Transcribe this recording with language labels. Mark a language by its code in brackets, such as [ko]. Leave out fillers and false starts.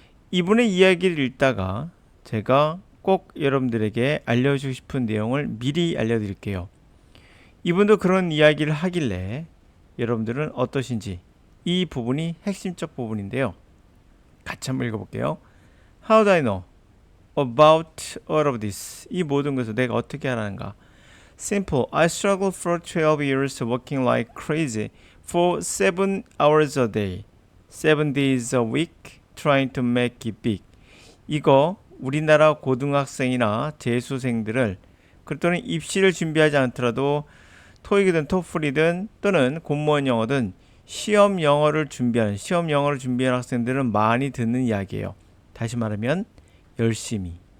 [ko] 이분의 이야기를 읽다가 제가 꼭 여러분들에게 알려주고 싶은 내용을 미리 알려드릴게요. 이분도 그런 이야기를 하길래 여러분들은 어떠신지 이 부분이 핵심적 부분인데요. 같이 한번 읽어볼게요. [en] How do I know about all of this? [ko] 이 모든 것을 내가 어떻게 알아는가? [en] Simple. I struggled for 12 years working like crazy for 7 hours a day, 7 days a week, trying to make it big. [ko] 이거 우리나라 고등학생이나 재수생들을 또는 입시를 준비하지 않더라도 토익이든 토플이든 또는 공무원 영어든 시험 영어를 준비하는 학생들은 많이 듣는 이야기예요. 다시 말하면 열심히.